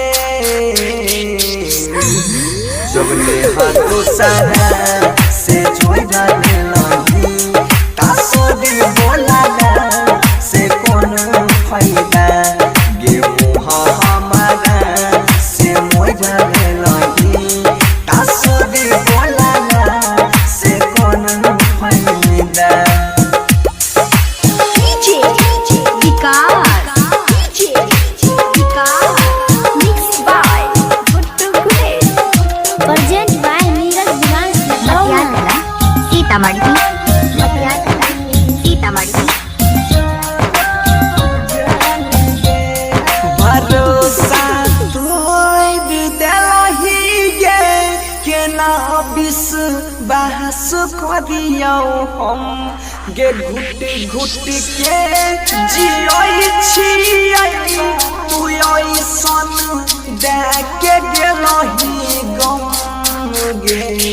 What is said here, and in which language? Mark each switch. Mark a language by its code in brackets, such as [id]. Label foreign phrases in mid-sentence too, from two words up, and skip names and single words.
[mai] जब ले हाथों सारा से जोड़ डाले लगी, तासोरे बोला से कौन फायदा गे मुँह हमारा से मोड़ डाले लगी, तासोरे बोला से कौन फायदा। DJ विकास DJ विकास [en] Mixed by Guttu Gulesh. Present by Neeraj Diwas [mai] मटियार Natauna. कला सीतामढ़ी मटियार कला सीतामढ़ी भरोसा तोड़ देलही गे, केना विश्वास करियौ हम गे, घुट घुट के जियै छियै, तू ऐसन दे के गेलही गम गे,